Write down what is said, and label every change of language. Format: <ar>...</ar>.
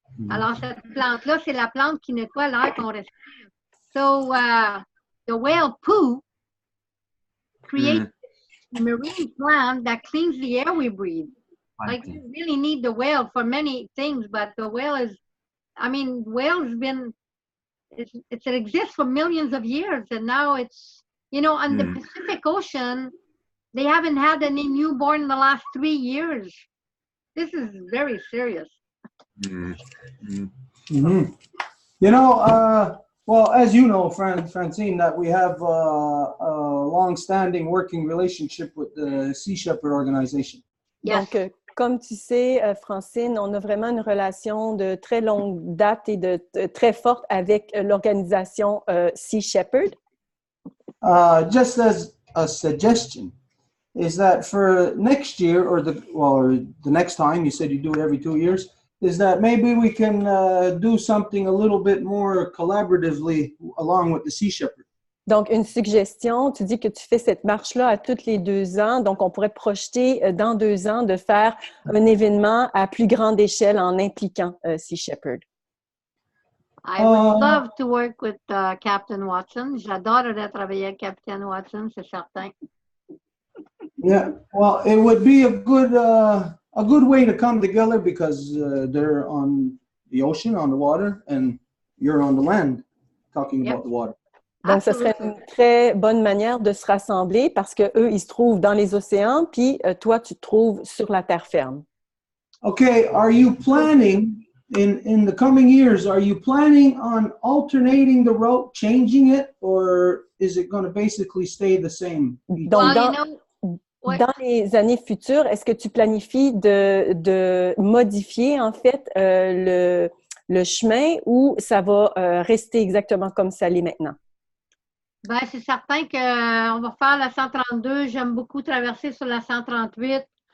<fr>Alors, cette plante-là, c'est la plante qui nettoie l'air qu'on respire.</fr> <en>So, the whale poo creates a marine plant that cleans the air we breathe. Like, you really need the whale for many things, but the whale is, I mean, whale's been, it exists for millions of years, and now it's, you know, on the Pacific Ocean, they haven't had any newborn in the last 3 years. This is very serious. You know, well, as you know, Francine, that we have a long-standing working relationship with the Sea Shepherd organization. Yes.</en> <fr>Donc, comme tu sais, Francine, on a vraiment une relation de très longue date et de très forte avec l'organisation Sea Shepherd.</fr> <en>Just as a suggestion, is that for next year or the next time, you said you do it every 2 years, is that maybe we can do something a little bit more collaboratively along with the Sea Shepherd.</en> <fr>Donc, une suggestion, tu dis que tu fais cette marche-là à tous les 2 ans, donc on pourrait projeter dans 2 ans de faire un événement à plus grande échelle en impliquant Sea Shepherd.</fr> <en>I would love to work with Captain Watson.</en> <fr>J'adorerais travailler avec Captain Watson, c'est certain.</fr> <en>Yeah, well, it would be a good way to come together because they're on the ocean, on the water, and you're on the land talking about the water.</en> <fr>Donc, ce serait une très bonne manière de se rassembler parce qu'eux, ils se trouvent dans les océans, puis toi, tu te trouves sur la terre ferme.</fr> <en>Okay, are you planning, in the coming years, are you planning on alternating the route, changing it, or is it going to basically stay the same?</en> <fr>Donc, dans les années futures, est-ce que tu planifies de modifier, en fait, le chemin ou ça va rester exactement comme ça l'est maintenant? Ben, c'est certain qu'on va faire la 132. J'aime beaucoup traverser sur la 138.</fr>